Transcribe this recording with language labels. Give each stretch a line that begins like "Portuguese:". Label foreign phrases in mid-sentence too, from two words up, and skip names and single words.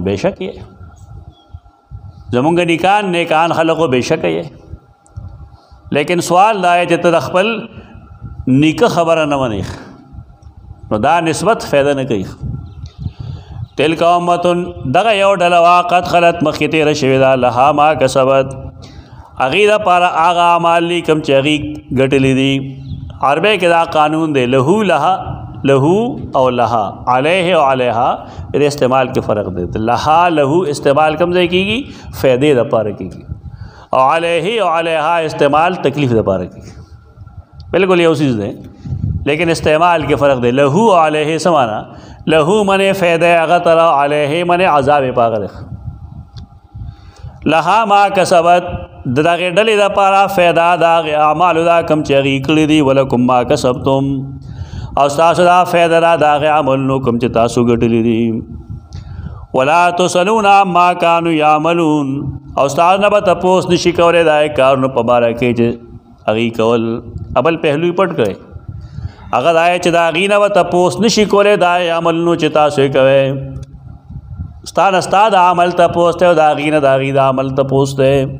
Pashto: بېشک یې زمونږ نیکان نیکان خلقو بېشکه یې، لیکن سوال دا دی چې ته د خپل نیکه خبره نه منې نو دا نسبت فایده نه کوي.
Arabic: تلک امة
Pashto: دغه یو ډله وه
Arabic: قد خلت
Pashto: مخکې تېره شوې ده
Arabic: لها ما کسبت
Pashto: هغې دپاره هغه اعمال دي کوم چې هغې ګټلي دي. عربی کې دا قانون دی
Arabic: لهو لها،
Pashto: لهو او لها، علیه او علیها د استعمال کې فرق دی.
Arabic: لها لهو
Pashto: استعمال کوم ځای کېږي؟ فایدې دپاره کېږي، او علیه او علیها استعمال تکلیف دپاره کېږي. بالکل یو چیز دی لیکن استعمال کې فرق دی. لهو او علیه څه معنا؟ لهو منې فایده هغه ته او علیه منې عذاب یې په هغه دی.
Arabic: لها ما کسبت
Pashto: د دغې ډلې دپاره فایده د هغې اعمالو دا کوم چې هغې کړي دي.
Arabic: ولکم ما کسبتم
Pashto: او ستاسو دا فایده ده د هغې عملونو کوم چې تاسو ګټلي دي.
Arabic: ولا تسألون عما کانوا یعملون
Pashto: او ستاسو نه به تپوس نشي کولی د هغې کارونو په باره کې چې هغې کول. ابل پهلو یې پټ کړی، هغه دا چې د هغې نه به تپوس نشي کولی د هغې عملونو چې تاسو یې کوئ. ستا نه ستا د عمل تپوس دی او د هغې نه د هغې د عمل تپوس دی.